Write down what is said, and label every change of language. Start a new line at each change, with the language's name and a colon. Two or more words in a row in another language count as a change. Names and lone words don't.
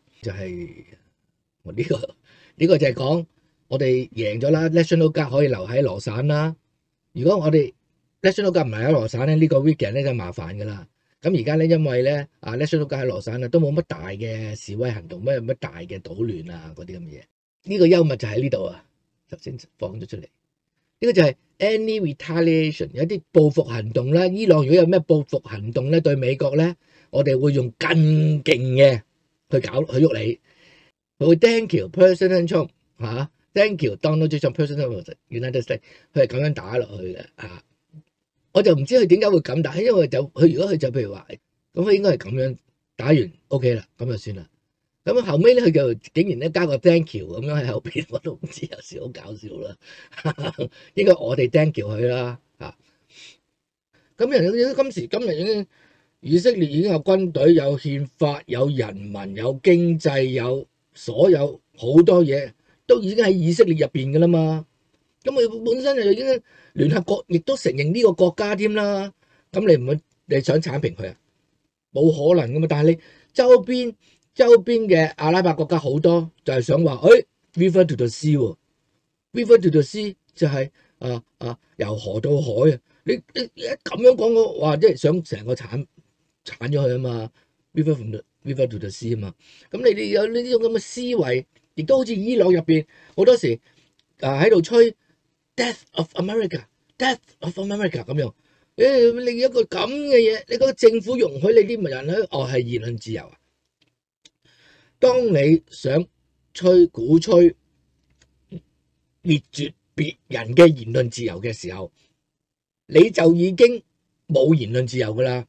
Cantonese: 就係呢個就係講我哋贏咗啦 ，National Guard 可以留喺羅省啦。如果我哋 National Guard 唔係喺羅省咧，呢個 weekend 咧就麻煩㗎啦。咁而家咧，因為咧 National Guard喺羅省啊，都冇乜大嘅示威行動，乜大嘅搗亂啊嗰啲咁嘅嘢。呢個幽默就喺呢度啊，頭先放咗出嚟。呢個就係
English: any retaliation，
Cantonese: 有啲報復行動啦。伊朗如果有咩報復行動咧，對美國咧，我哋會用更勁嘅去喐你。佢會
English: thank you President Trump
Cantonese: 嚇，
English: thank you Donald Trump President United States，
Cantonese: 佢係咁樣打落去嘅嚇。我就唔知佢點解會咁打，因為佢如果佢就譬如話，咁佢應該係咁樣打完 OK 啦，咁就算啦。咁後尾咧，佢就竟然咧加個
English: thank you
Cantonese: 咁樣喺後邊，我都唔知，有時好搞笑啦。應該我哋
English: thank you
Cantonese: 佢啦嚇。咁人今時今日已經以色列已經有軍隊、有憲法、有人民、有經濟、有所有好多嘢都已經喺以色列入邊噶啦嘛。咁佢本身就已經聯合國亦都承認呢個國家添啦。咁你想剷平佢啊？冇可能噶嘛。但係你周邊嘅阿拉伯國家好多就係想話，
English: river to the sea
Cantonese: 喎，
English: river to the sea
Cantonese: 就係由河到海啊。你咁樣講嘅話，即係想成個剷咗佢啊嘛。
English: river to the sea
Cantonese: 啊嘛。咁你哋有呢種咁嘅思維，亦都好似伊朗入邊好多時喺度吹
English: Death of America
Cantonese: 咁樣。你一個咁嘅嘢，你個政府容許你啲人咧，係言論自由啊？當你想鼓吹滅絕別人嘅言論自由嘅時候，你就已經冇言論自由噶啦。